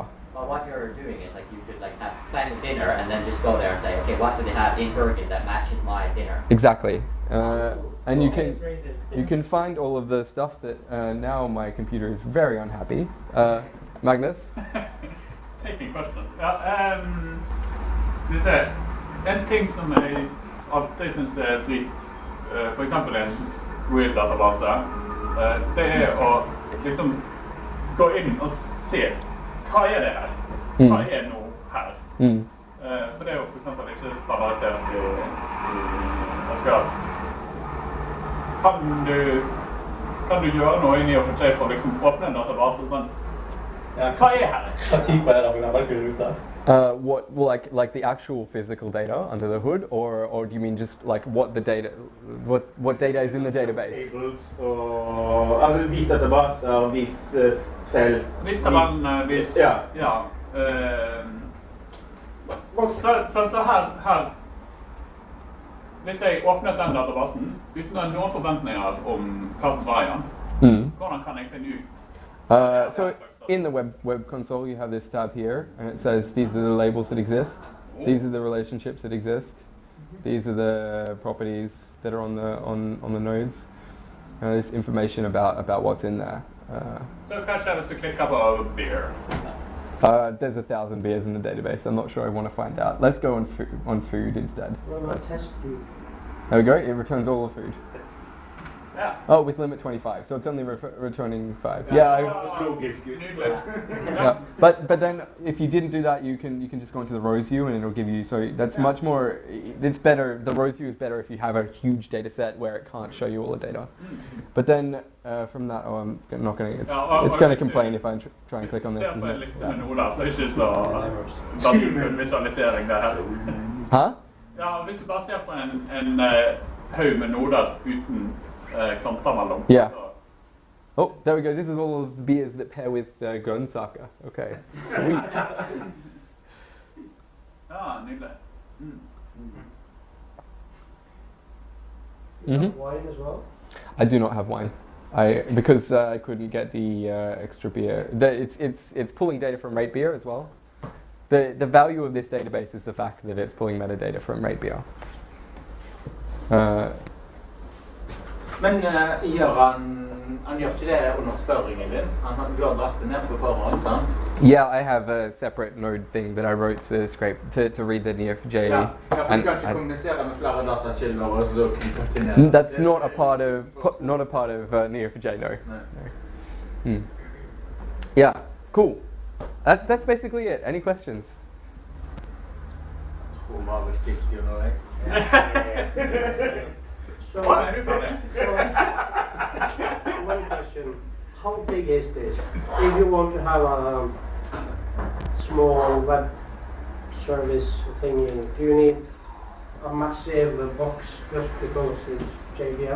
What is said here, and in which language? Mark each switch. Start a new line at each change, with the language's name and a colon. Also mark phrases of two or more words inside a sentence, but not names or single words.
English: Well, what you're doing is like you could like have plan dinner and then just go there and say, okay, what do they have in Bergen that matches my dinner? Exactly, and you can find all of the stuff that now my computer is very unhappy. Magnus? Taking questions.
Norwegian: Ja, skal vi se. En ting som jeg alltid synes er dritt, for eksempel en Real-database, det er å liksom gå inn og se hva er det her? Hva er nå her? For det er jo for eksempel ikke standardisert i SQL. Kan du gjøre noe i Neo4j for å liksom åpne en database og sånn? Hva er her? Hva type er det vi har valgt ut av?
English: What, well, like the actual physical data under the hood, or do you mean just like what the data, what data is in the database?
Norwegian: Tables og altså vis databaser, vis felt. Vis tabellen, vis... Ja. Så her, hvis jeg åpnet den databasen uten noen forventninger om hva som var igjen, hvordan kan jeg finne ut?
English: So in the web console you have this tab here, and it says these are the labels that exist, these are the relationships that exist, these are the properties that are on the nodes, there's information about what's in there.
Norwegian: So kanskje jeg vil klikke på beer.
English: There's 1,000 beers in the database. I'm not sure I want to find out. Let's go on food instead. Well, no, test food. There we go. It returns all the food. Yeah. Oh, with limit 25, so it's only returning 5. Yeah. Yeah. But then if you didn't do that, you can just go into the rows view and it'll give you. So that's much more. It's better. The rows view is better if you have a huge data set where it can't show you all the data. But then from that, I'm not going to. It's going to complain if I try and click on this. Isn't it? Huh?
Norwegian: Ja, hvis du bare ser på en haug med noder uten klanter mellom.
English: Yeah. Oh, there we go. This is all of the beers that pair with Grønsaker. Okay, sweet.
Norwegian: Ja, nydelig.
English: Wine as well? I do not have wine. Because I couldn't get the extra beer. It's pulling data from rate beer as well. The value of this database is the fact that it's pulling metadata from RateBR.
Norwegian: Men gjør han gjør ikke det under spørringen din? Du har dratt det ned på forhånd, sant?
English: Yeah, I have a separate node thing that I wrote to scrape to read the Neo4j.
Norwegian: Ja, for du kan ikke kommunisere med flere datakilder og så kontinere.
English: That's not a part of Neo4j, no. Hmm. Yeah, cool. That's basically it. Any questions?
Norwegian: Jeg tror bare vi stikker jo nå, jeg.
English: So, one question. How big is this? If you want to have a small web service thingy, do you need a massive box just because it's JVM?